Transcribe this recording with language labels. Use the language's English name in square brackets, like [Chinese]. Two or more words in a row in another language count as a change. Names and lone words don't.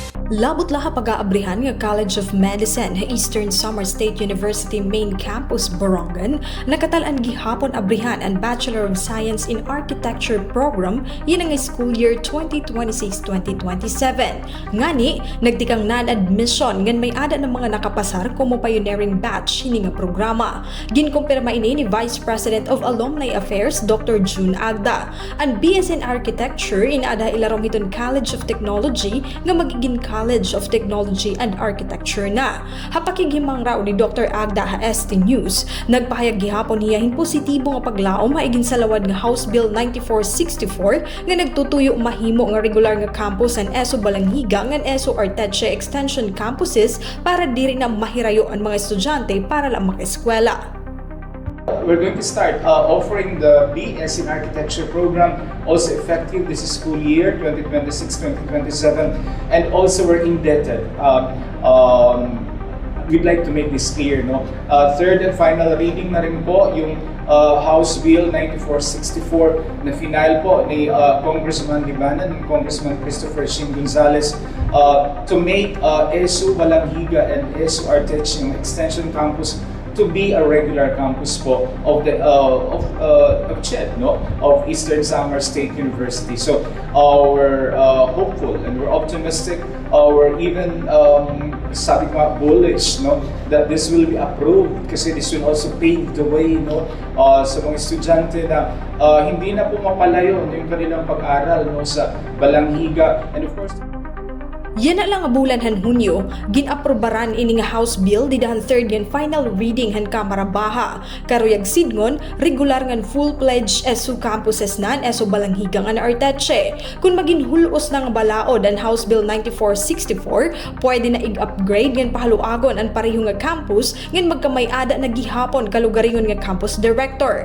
[Waray] Labot laha pag-aabrihan nga College of Medicine Eastern Samar State University Main Campus, Borongan, nakatalan gihapon abrihan ang Bachelor of Science in Architecture program yun ang school year 2026-2027. Ngani, nagtikang non-admission ngan may ada ng mga nakapasar como pioneering batch hini nga programa. Ginkumpirma ini ni Vice President of Alumni Affairs Dr. June Agda. Ang BS in Architecture inaada ilarom hiton College of Technology nga magiging College of Technology and Architecture na. Hapakigimang raw ni Dr. Agda ha ST News, nagpahayag gihapon hiyahin positibo nga paglaom maigin sa lawad nga House Bill 9464 nga nagtutuyo mahimo nga regular nga campus ang ESO Balanghiga ngan ESO Arteche Extension campuses para diri na mahirayo ang mga estudyante para lang makaeskwela. [English] We're going to start offering the BS in Architecture program, also effective this school year 2026-2027, and also we're indebted. We'd like to make this clear, no? Third and final reading [Filipino] na rin po yung [English] House Bill 9464 [Filipino] na final po ni [English] Congressman Libanan and Congressman Christopher Shin Gonzales to make ESO Balanghiga and ESO Arteche Extension Campus to be a regular campus po of the of CHED, no, of Eastern Samar State University. So our hopeful and we're optimistic, or even [Filipino] sabi ko nga [English] bullish, no, that this will be approved kasi this will also pave the way, no, [Filipino] sa mga estudyante na hindi na po mapalayo yung kanilang pag-aral, no, sa Balanghiga. [English] And of course, [Waray] yan na lang nga bulan han Hunyo, ginaprobaran ini nga House Bill didahan [English] third and final reading [Waray] han Kamara Baha. Karuyag sidngon, regular ngan full-pledged ESO campuses nan ESO Balanghiga ngan Arteche. Kung maging hulos na nga balaod ang House Bill 9464, pwede na i-upgrade ngan pahaluagon ang pareho nga campus ngan magkamay-ada na gihapon kalugaringon nga campus director.